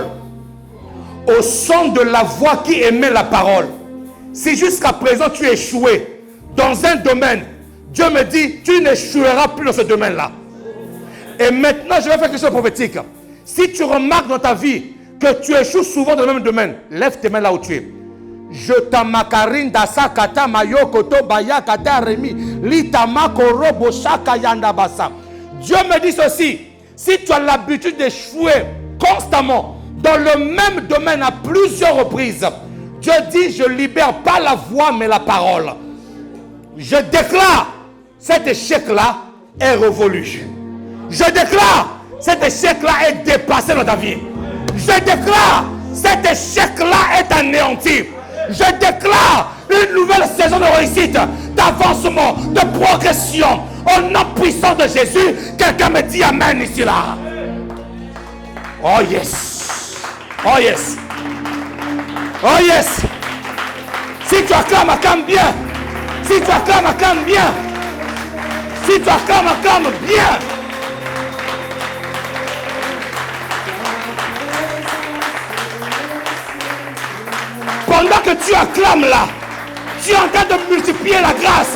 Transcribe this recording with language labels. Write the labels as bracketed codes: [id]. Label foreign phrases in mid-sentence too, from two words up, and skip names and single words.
[fr] Au son de la voix qui émet la parole. Si jusqu'à présent tu es échoué dans un domaine, Dieu me dit, tu n'échoueras plus dans ce domaine-là. Et maintenant, je vais faire quelque chose de prophétique. Si tu remarques dans ta vie que tu échoues souvent dans le même domaine, lève tes mains là où tu es. Je t'amakarine dasa kata mayo koto baya kata remi litama koro boshaka yanda basa. Dieu me dit ceci. Si tu as l'habitude d'échouer constamment dans le même domaine à plusieurs reprises, Dieu dit, je libère pas la voix mais la parole. Je déclare, cet échec-là est révolu. Je déclare, cet échec-là est dépassé dans ta vie. Je déclare, cet échec-là est anéanti. Je déclare une nouvelle saison de réussite, d'avancement, de progression. Au nom puissant de Jésus, quelqu'un me dit amen ici là. [en] Oh yes. Oh yes. Oh yes. [fr] Si tu acclames, acclame bien. Si tu acclames, acclame bien. Si tu acclames, acclame bien. Pendant que tu acclames là, tu es en train de multiplier la grâce.